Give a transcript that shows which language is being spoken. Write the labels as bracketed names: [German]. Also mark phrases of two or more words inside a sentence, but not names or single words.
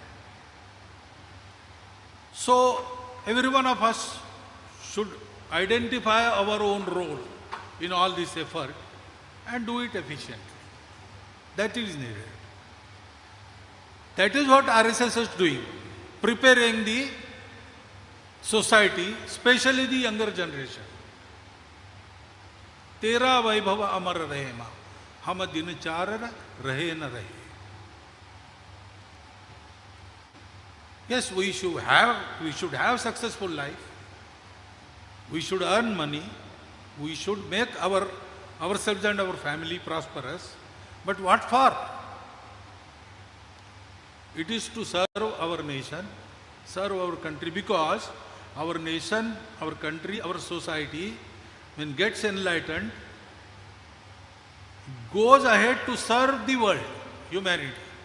[English] So every one of us should identify our own role in all this effort and do it efficiently. That is needed. That is what RSS is doing, preparing the society, especially the younger generation. [Hindi] तेरा वैभव अमर रहे माँ, हम दिन चार रहे न रहे. [English] Yes, we should have successful life. We should earn money. We should make ourselves and our family prosperous. But what for? It is to serve our nation, serve our country, because our nation, our country, our society, when gets enlightened, goes ahead to serve the world, humanity.